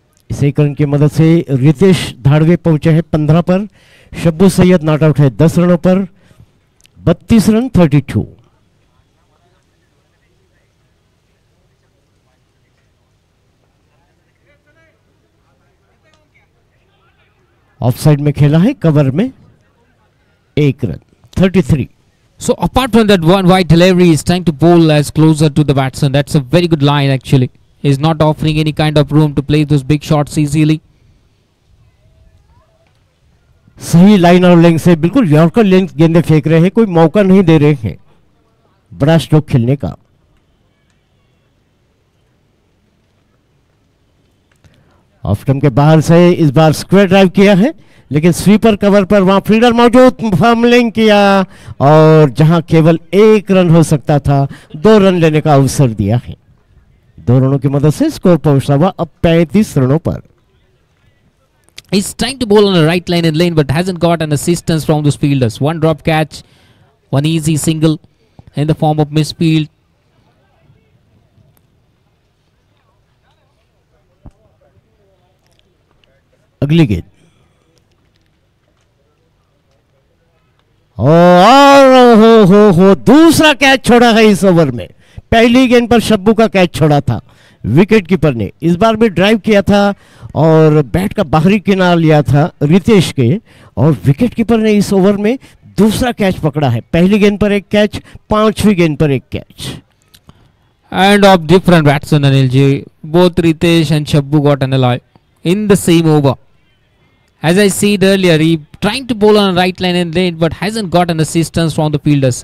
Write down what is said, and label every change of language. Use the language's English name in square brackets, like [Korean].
[Hindi] इस एक रन की मदद से रितेश धाड़वे पहुंचे हैं 15 पर, शब्बू सैयद नॉट आउट है 10 रनों पर, 32 रन 32। ऑफसाइड में खेला है, कवर में एक run 33। [English] So apart from that one wide delivery, he's trying to bowl as closer to the batsman. That's a very good line actually. He's not offering any kind of room to play those big shots easily. [Hindi] सही line और length से बिल्कुल yorker length गेंदे फेंक रहे हैं, कोई मौका नहीं दे रहे हैं बड़ा स्ट्रोक खेलने का। ऑफ स्टंप के बाहर से इस बार स्क्वायर ड्राइव किया है, लेकिन स्वीपर कवर पर वहां फील्डर मौजूद, फॉर्मलिंग किया और जहां केवल एक रन हो सकता था 2 रन लेने का अवसर दिया है। 2 रनों की मदद से स्कोर पहुंचा हुआ अब 35 रनों पर। [English] He's trying to bowl on the right line and lane but hasn't got an assistance from those fielders. One drop catch, one easy single in the form of misfield. [Hindi] अगली गेंद और हो दूसरा कैच छोड़ा है इस ओवर में। पहली गेंद पर शब्बू का कैच छोड़ा था विकेट कीपर ने, इस बार भी ड्राइव किया था और बैट का बाहरी किनारा लिया था रितेश के, और विकेट कीपर ने इस ओवर में दूसरा कैच पकड़ा है। पहली गेंद पर एक कैच, 5वीं गेंद पर एक catch. [English] And of different batsmen, Anilji. Both Ritesh and Shabbu got an alloy in the same over. As I said earlier, he trying to bowl on the right line and lane but hasn't got an assistance from the fielders.